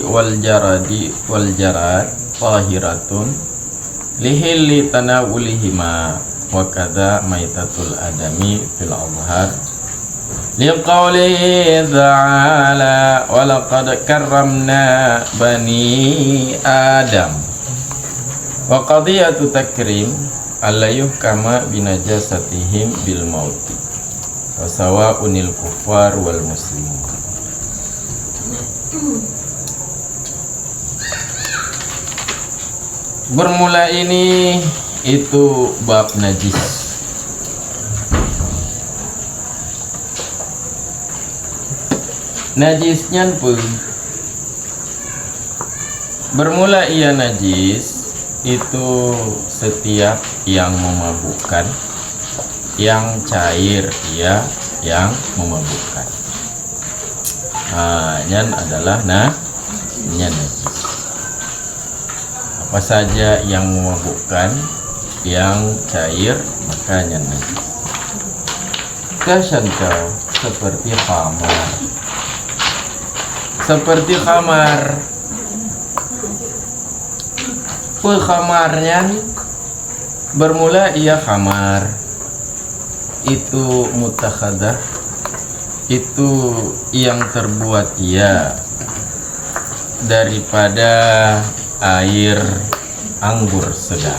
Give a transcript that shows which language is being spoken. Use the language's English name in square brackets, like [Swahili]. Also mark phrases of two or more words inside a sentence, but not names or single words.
[Arabic] والجراد طاهرتان لحل تناولهما وكذا ميتة الآدمي في الأظهر لقوله تعالى ولقد كرمنا بني آدم وقضية تكريم عليه كما بنجاستهم بالموت وسواء الكفار والمسلمون. [Malay] Bermula ini itu bab najis. Najisnya pun bermula ia najis itu setiap yang memabukkan, yang cair ia yang memabukkan. [Achinese] Nyan adalah nyan najis. [Malay] Apa saja yang memabukkan, yang cair maka nyan najis. Kasyantau seperti khamar. Seperti khamar. Khamarnya bermula ia khamar itu mutakhadah itu yang terbuat ia daripada air anggur segar.